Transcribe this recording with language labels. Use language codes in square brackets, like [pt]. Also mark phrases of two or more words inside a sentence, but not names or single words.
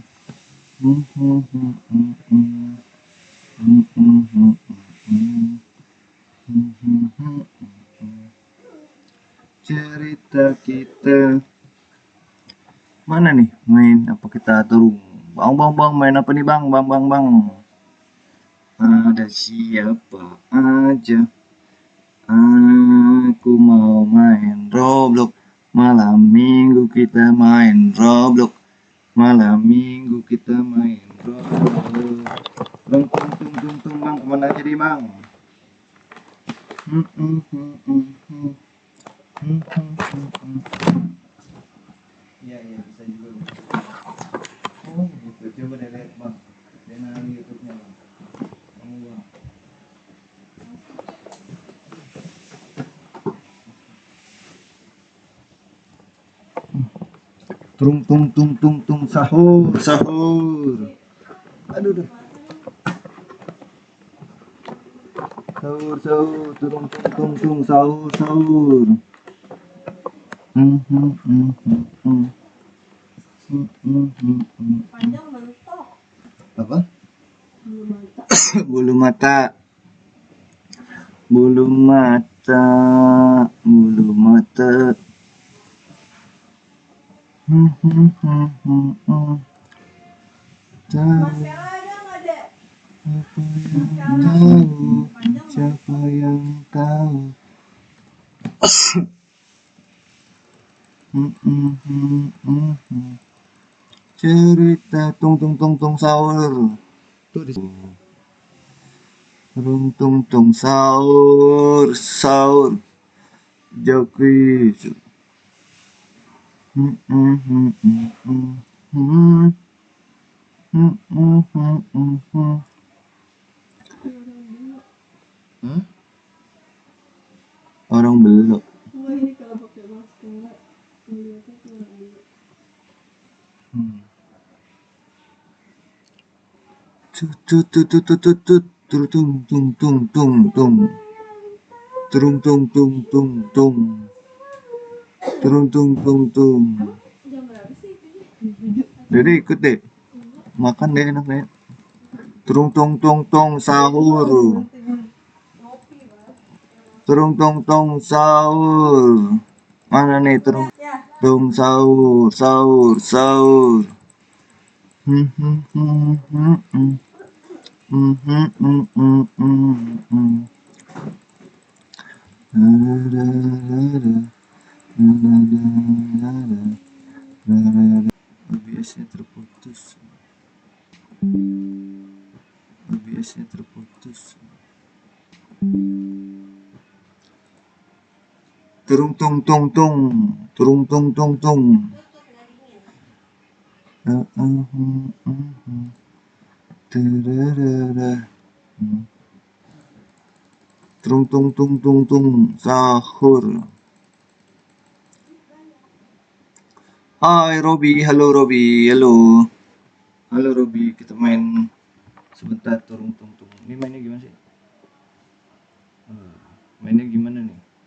[id] Mm, mm, mm, mm, mm. Mm, mm, mm, mm. Mm, mm, mm, mm. Cerita kita. Mana nih main apa kita turun? Bang bang bang main apa nih bang? Bang bang bang. Ada siapa aja? Aku mau main Roblox. Malam minggu kita main Roblox. Malam minggu kita main Roblox. Tung tung tung tung tung bang, kemana aja nih bang? Hmm, hmm, hmm, hmm, hmm. Hmm, hmm, hmm, hmm. Iya iya bisa juga bang. Oh gitu, coba deh lihat bang. Dengan YouTube-nya bang. Kamu bang. Tung tung tung tung tung sahur sahur. Aduh dah. Sahur sahur tung tung tung tung sahur sahur. Hmm hmm hmm hmm hmm. Hmm, hmm, hmm, hmm. Panjang mentok. Apa? Bulu mata. Bulu mata. Bulu mata. Bulu mata. Hmm hmm hmm hmm hmm. Tahu Mascara ada nggak dek? apa yang tahu. Siapa yang tahu? Hmm hmm hmm hmm hmm. Cerita tung tung tung tung sahur. Tuh di tung tung tung sahur sahur. Joki. Hmm hmm hmm hmm hmm. Hmm hmm hmm hmm hmm hmm. Hah? Orang belok. Enggak, ini kalau pakai masker melihatnya tuh orang dulu. Hmm. Tut tut tut tut tut tut tut. Tung tung tung tung tung. Tung tung tung tung tung. Tung tung tung tung. Jam berapa sih itu? Jadi ikut deh. Makan deh enak deh. Tung tung tung tung sahur. Ngopi mas. Tung tung tung sahur. Mana nih tung Ya. tung sahur sahur sahur. Hmm hmm hmm hmm hmm. Hmm hmm hmm hmm hmm hmm. La la la la la la la la la la la. OBS-nya terputus. OBS-nya terputus. Turung tung tung tung. Turung tung tung tung. Tererere. Turung tung tung tung tung. Sahur. Hai Robi, halo Robi, halo. Halo Robi, kita main sebentar turung tung tung. Ini mainnya gimana sih? Mainnya gimana nih?